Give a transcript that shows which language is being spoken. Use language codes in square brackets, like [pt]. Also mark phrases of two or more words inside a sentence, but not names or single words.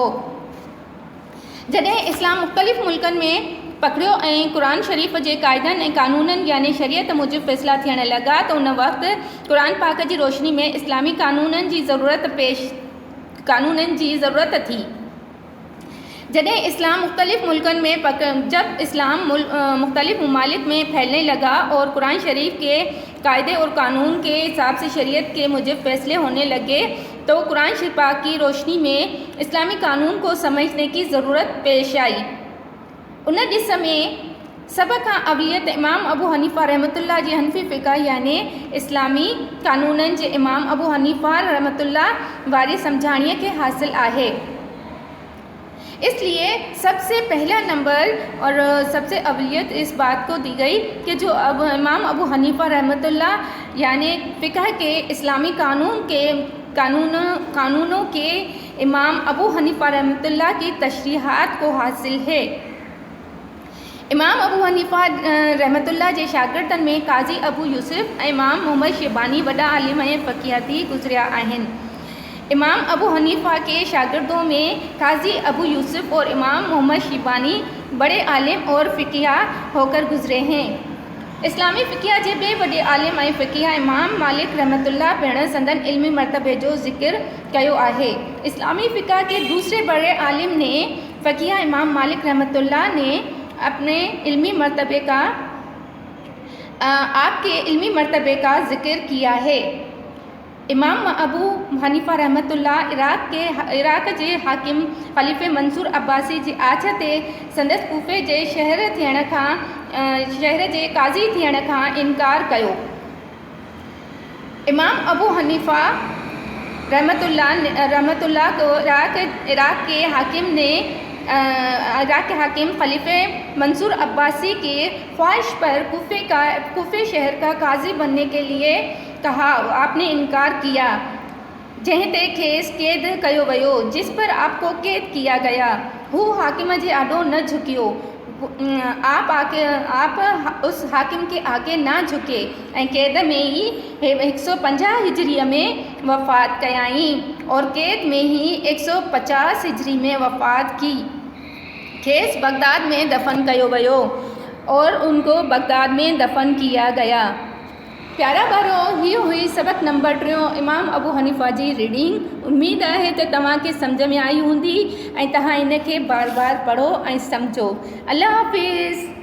[sd] जॾहिं इस्लाम मुख़्तलिफ़ मुल्कनि में पकड़ियो ऐं कुरान शरीफ के क़ाइदनि ऐं क़ानूननि यानी शरीयत मूजिब फ़ैसला थियण लगा तो उन वक्त कुरान पाक की रोशनी में इस्लामी कानूननि जी ज़रूरत थी। जॾहिं इस्लाम मुख़्तलिफ़ मुल्कनि में [ur] جب اسلام مختلف ممالک میں پھیلنے لگا اور قرآن شریف کے قاعدے اور قانون کے حساب سے شریعت کے موجب فیصلے ہونے لگے تو قرآن شریف پاک کی روشنی میں اسلامی قانون کو سمجھنے کی ضرورت پیش آئی. [sd] उन ॾिस में सभ खां अवलियत इमाम अबू हनीफ़ा रहमतुल्लाह जी हनफ़ी फ़िक़ह यानी इस्लामी कानूननि जे इमाम अबू हनीफ़ा रहमतुल्लाह वारी सम्झाणीअ के हासिल आहे। [ur] اس لیے سب سے پہلا نمبر اور سب سے اولیت اس بات کو دی گئی کہ جو امام ابو حنیفہ رحمت اللہ یعنی فقہ کے اسلامی قانونوں کے امام ابو حنیفہ رحمت اللہ کی تشریحات کو حاصل ہے. [sd] इमाम अबू हनीफ़ा रहमतुल्लाह जे शागिर्दनि में काज़ी अबू यूसुफ़ ऐं इमाम मोहम्मद शेबानी वॾा आलिम ऐं फ़क़ीह गुज़रिया आहिनि। [ur] امام ابو حنیفہ کے شاگردوں میں قاضی ابو یوسف اور امام محمد شیبانی بڑے عالم اور فقیہ ہو کر گزرے ہیں. [sd] इस्लामी फ़क़ीह जे ॿिए वॾे आलिम ऐं फ़क़ीह इमाम मालिक रहमतुल्लाह पिणु संदन इल्मी मरतबे जो ज़िक्र कयो आहे। [ur] اسلامی فقیہ کے دوسرے بڑے عالم نے فقیہ امام مالک رحمت اللہ نے آپ کے علمی مرتبے کا ذکر کیا ہے. [sd] इमाम अबू हनीफ़ा रहमतुल्लाह इराक़ जे हाकिम ख़लीफ़े मंसूर अब्बासी जी आछ ते संदसि कूफ़े जे शहर जे काज़ी थियण खां इनकार कयो। [ur] امام ابو حنیفہ رحمت اللہ کو عراق کے حاکم خلیفے منصور عباسی کے خواہش پر کوفے شہر کا قاضی بننے کے لیے کہا. آپ نے انکار کیا, [sd] जंहिं ते खेस कैद कयो वियो, [ur] جس پر آپ کو قید کیا گیا. [sd] हू हाकिम जे आॾो न झुकियो, [ur] آپ اس حاکم کے آگے نہ جھکے [sd] ऐं कैद में ही 150 हिजरी में वफ़ात कयाई [ur] اور قید میں ہی 150 ہجری میں وفات کی. [sd] खेस बगदाद में दफन कयो वियो [ur] اور ان کو بغداد میں دفن کیا گیا. [sd] प्यारा ॿारो, ही हुई सबक नंबर 3 इमाम अबू हनीफ़ा जी रीडिंग। उम्मीद है तो तव्हांखे सम्झ में आई हूंदी ऐं तव्हां इन खे बार बार पढ़ो ऐं सम्झो। अल्लाह हाफ़िज़।